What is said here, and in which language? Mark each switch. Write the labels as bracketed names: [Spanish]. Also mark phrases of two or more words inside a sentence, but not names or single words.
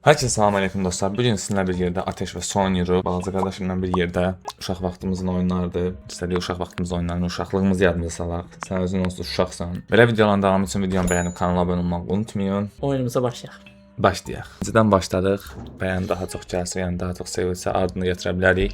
[Turkish] Herkese selamünaleyküm dostlar. [Azerbaijani] Bugün sizinle bir yerde Ateş ve Son Yürü balaca qardaşımla bir yerde uşaq vaxtımızın oyunlarıdır. İstədiyi uşaq vaxtımızın oyunlarını, uşaqlığımızı yadımıza salaq. Sən özün onsuz uşaqsan. Belə videoların davamı üçün videonu bəyənib kanala abunə olmağı unutmayın. Oyunumuza başlayaq. Başlayaq. Öncədən başladıq. Bəyən daha çox gəlsə, yəni daha çox sevilsə ardını gətirə bilərik.